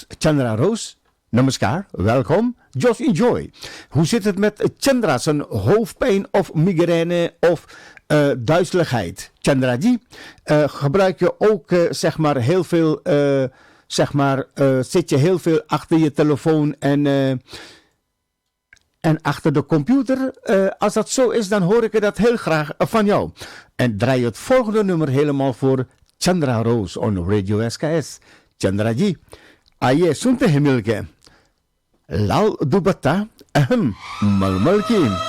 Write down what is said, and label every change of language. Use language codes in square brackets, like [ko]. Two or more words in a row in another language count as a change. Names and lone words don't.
[nl] Chandra Rose, namaskar, welkom. [en] Just enjoy. [nl] Hoe zit het met Chandra, zijn hoofdpijn of migraine of duizeligheid? Chandraji, gebruik je ook zeg maar heel veel, zit je heel veel achter je telefoon en achter de computer? Als dat zo is, dan hoor ik dat heel graag van jou. En draai het volgende nummer helemaal voor Chandra Rose on Radio SKS. [hns] Chandra ji, आइए सुनते हैं मिलके लाल दुपट्टा अहम मलमल की.